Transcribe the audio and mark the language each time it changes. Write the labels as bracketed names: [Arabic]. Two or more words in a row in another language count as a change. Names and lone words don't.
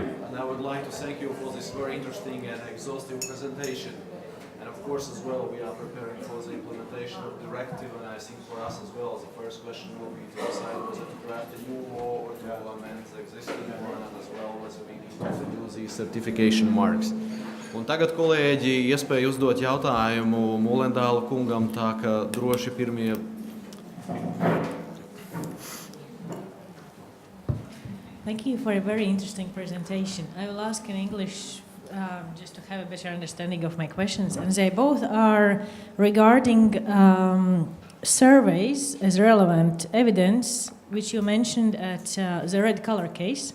[English] And I would like to thank you for this very interesting and exhaustive presentation. And of course, as well, we are preparing for the implementation of the directive, and I think for us as well, the first question will be to decide whether to draft a new law or to amend the existing one, and as well whether we need to do these certification marks. [Latvian] Un tagad, kolēģi, iespēja uzdot jautājumu Mīlendāla kungam, tā ka droši pirmie. [English] Thank you for a very interesting presentation. I will ask in English just to have a better understanding of my questions. And they both are regarding surveys as relevant evidence, which you mentioned at the red color case.